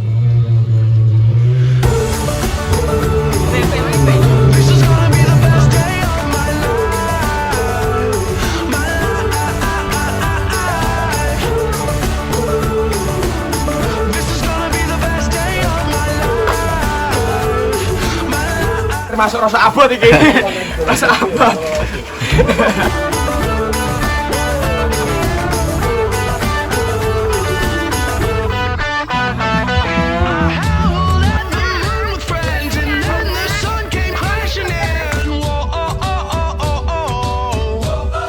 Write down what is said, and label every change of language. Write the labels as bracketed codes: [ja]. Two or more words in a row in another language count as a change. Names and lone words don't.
[en] This is gonna be the best day of my life. My life. This is gonna be the best day of my life. My life. [jv] Termasuk rasa abot iki. Rasa abot. [en] I howled at the moon with friends, and then the sun came crashing in. Whoa, oh, oh, oh, oh, oh.